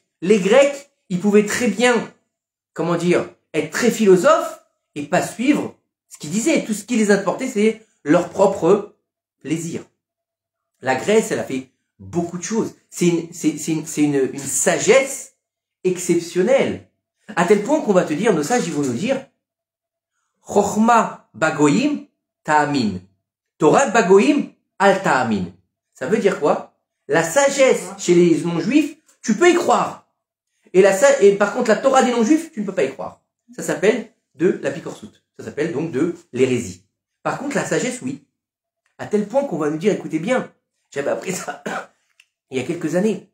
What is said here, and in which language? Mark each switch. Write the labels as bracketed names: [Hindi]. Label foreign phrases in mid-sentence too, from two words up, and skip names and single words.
[French] Les Grecs, ils pouvaient très bien, être très philosophes et pas suivre ce qu'ils disaient. Tout ce qui les importait, c'est leur propre plaisir. La Grèce, elle a fait beaucoup de choses. C'est une sagesse exceptionnelle. À tel point qu'on va te dire, nos sages, ils vont nous dire, [Hebrew] חכמה בגויים תאמין. תורה בגויים אל תאמין. [French] Ça veut dire quoi? La sagesse chez les non-juifs, tu peux y croire. Et par contre, la Torah des non-juifs, tu ne peux pas y croire. Ça s'appelle de la pikorsout. Ça s'appelle donc de l'hérésie. Par contre, la sagesse, oui. À tel point qu'on va nous dire, écoutez bien, j'avais appris ça il y a quelques années.